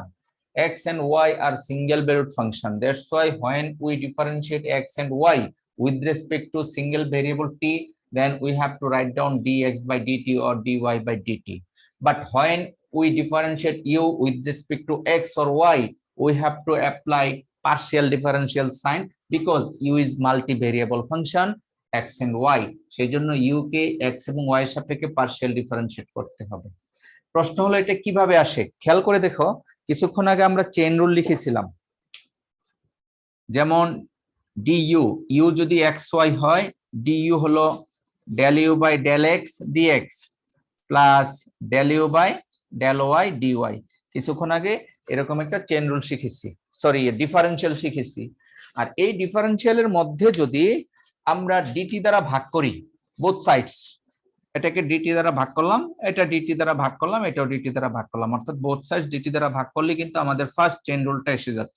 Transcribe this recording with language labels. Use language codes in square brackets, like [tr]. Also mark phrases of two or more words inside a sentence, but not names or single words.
[en] X and y are single valued function. That's why when we differentiate x and y with respect to single variable t, then we have to write down dx by dt or dy by dt. But when we differentiate u with respect to x or y, we have to apply partial differential sign because u is multivariable function x and y, [bn] সেই জন্য u কে x এবং y এর সাপেক্ষে [en] partial differentiate [bn] করতে হবে। প্রশ্ন হলো এটা কিভাবে আসে? খেয়াল করে দেখো, কিছুক্ষণ আগে আমরা [en] chain rule [bn] লিখেছিলাম, যেমন du, u যদি xy হয়, du হলো [en] del u by del x dx plus del u by del y dy. [bn] কিছুক্ষণ আগে এরকম একটা [en] chain rule [bn] শিখেছি, সরি ডিফারেন্সিয়াল শিখেছি। আর এই ডিফারেন্সিয়ালের মধ্যে যদি আমরা dt দ্বারা ভাগ করি [en] both sides, [bn] এটাকে dt দ্বারা ভাগ করলাম, এটা dt দ্বারা ভাগ করলাম, এটাও dt দ্বারা ভাগ করলাম, অর্থাৎ [en] both sides [bn] dt দ্বারা ভাগ করলে কিন্তু আমাদের [en] first chain rule [bn] এসে যাচ্ছে।